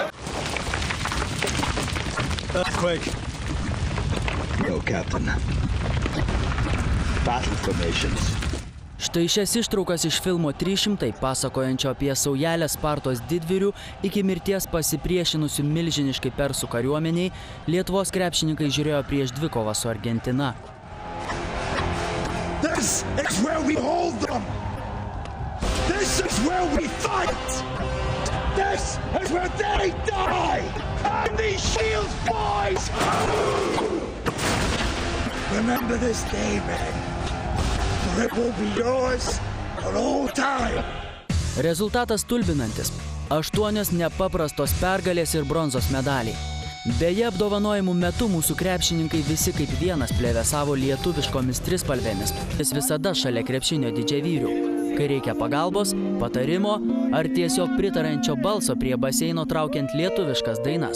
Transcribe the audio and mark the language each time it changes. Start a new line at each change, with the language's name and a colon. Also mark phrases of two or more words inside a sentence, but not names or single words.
Lithuanian: Štai šias ištraukas iš filmo 300, pasakojančio apie Saujelę Spartos didvyrių iki mirties pasipriešinusių milžiniškai persų kariuomeniai, Lietuvos krepšininkai žiūrėjo prieš dvikovą su Argentina.
English: This is where we hold them. This is where we fight. This is where they die. And these shields boys. Remember this day, man. For it will be yours for all time.
Lithuanian: Rezultatas stulbinantis. 8 nepaprastos pergalės ir bronzos medaliai. Beje, apdovanojimų metu mūsų krepšininkai visi kaip vienas plevėsavo lietuviškomis trispalvėmis. Jis visada šalia krepšinio didžiavyrių. Kai reikia pagalbos, patarimo ar tiesiog pritarančio balso prie baseino traukiant lietuviškas dainas.